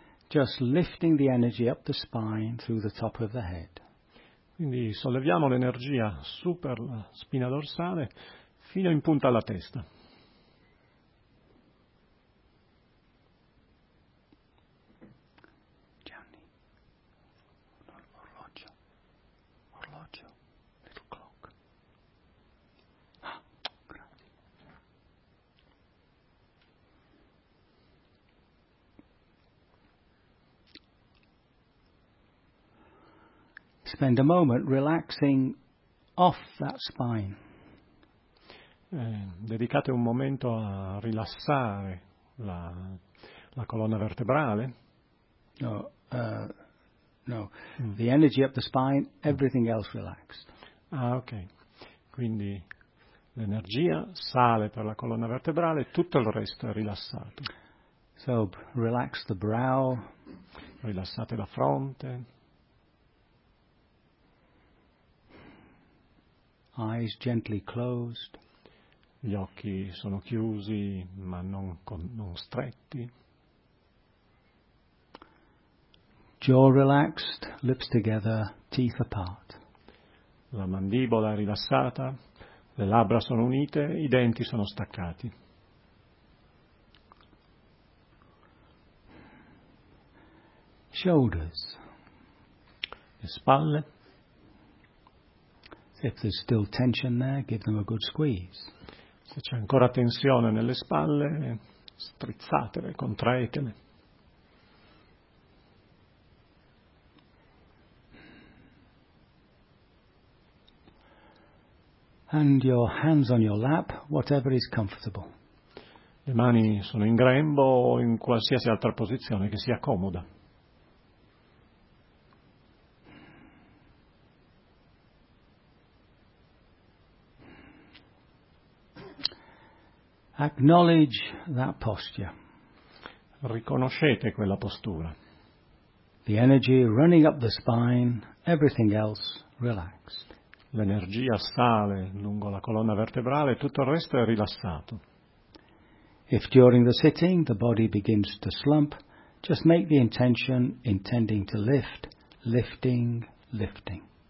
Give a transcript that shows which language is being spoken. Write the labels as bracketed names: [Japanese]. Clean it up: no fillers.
[English] Just lifting the energy up the spine through the top of the head. [Italian] Quindi solleviamo l'energia su per la spina dorsale fino in punta alla testa. Gianni, orologio, orologio, [English] little clock. [Italian] Ah, grazie. [English] Spend a moment relaxing off that spine. [Italian] Dedicate un momento a rilassare la colonna vertebrale. [English] The energy up the spine, everything else relaxed. Ah, ok. [Italian] Quindi l'energia sale per la colonna vertebrale, tutto il resto è rilassato. [English] So, relax the brow. [Italian] Rilassate la fronte. [English] Eyes gently closed. [Italian] Gli occhi sono chiusi, ma non stretti. [English] Jaw relaxed, lips together, teeth apart. [Italian] La mandibola rilassata, le labbra sono unite, i denti sono staccati. [English] Shoulders. [Italian] Le spalle. [English] If there's still tension there, give them a good squeeze. [Italian] Se c'è ancora tensione nelle spalle, strizzatele, contraetele. [English] And your hands on your lap, whatever is comfortable. [Italian] Le mani sono in grembo o in qualsiasi altra posizione che sia comoda. [English] Acknowledge that posture. [Italian] Riconoscete quella postura. [English] The energy running up the spine, everything else relaxed. [Italian] L'energia sale lungo la colonna vertebrale, tutto il resto è rilassato. [English] If during the sitting the body begins to slump, just make the intention intending to lift, lifting, lifting.